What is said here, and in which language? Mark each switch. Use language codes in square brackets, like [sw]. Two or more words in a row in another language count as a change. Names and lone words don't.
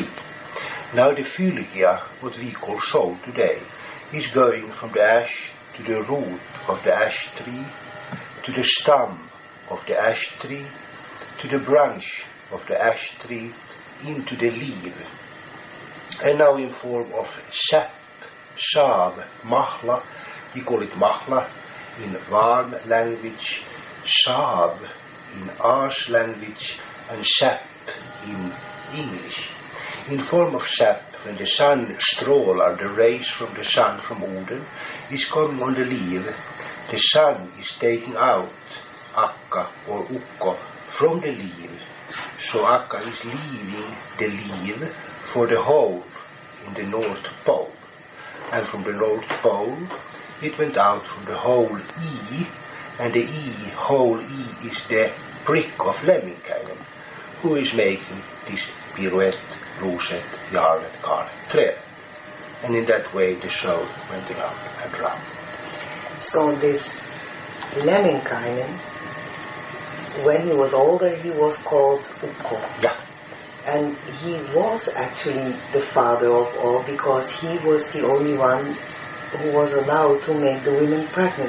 [en] Now the fylgia, what we call soul today, is going from the ash to the root of the ash tree, to the stem of the ash tree, to the branch of the ash tree, into the leaf. And now in form of sap, sav, mahla, we call it mahla in Vaan language, sav in Aas language, and sap in English. In form of sap, when the sun strålar, the rays from the sun from Oden is coming on the leaf, the sun is taking out akka or ukko from the leaf. So akka is leaving the leaf for the hole in the North Pole. And from the North Pole it went out from the hole E, and the hole E is the prick of Lemminkäinen, who is making this pirouette, roset, jarlet, garnet, tre. And in that way the soul went around and around. So this Lemminkäinen, when he was older, he was called Ukko. Yeah. And he was actually the father of all, because he was the only one who was allowed to make the women pregnant.